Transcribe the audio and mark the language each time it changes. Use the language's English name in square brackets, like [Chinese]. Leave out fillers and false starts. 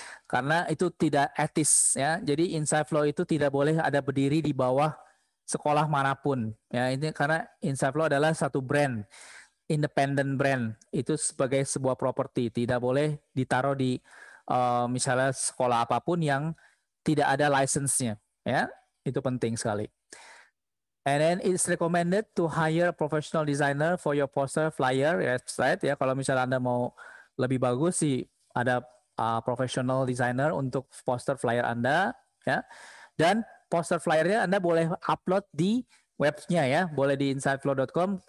[Indonesian] Karena itu tidak etis ya. Jadi Inside Flow itu tidak boleh ada berdiri di bawah sekolah manapun. Ya, ini karena Inside Flow adalah satu brand, independent brand. Itu sebagai sebuah properti, tidak boleh ditaruh di misalnya sekolah apapun yang tidak ada license-nya ya. Itu penting sekali. [English] And then it's recommended to hire a professional designer for your poster flyer website ya. [Indonesian] Kalau misalnya Anda mau lebih bagus sih ada professional designer untuk poster flyer Anda ya. Dan poster flyernya Anda boleh upload di webnya ya, boleh di insideflow.com.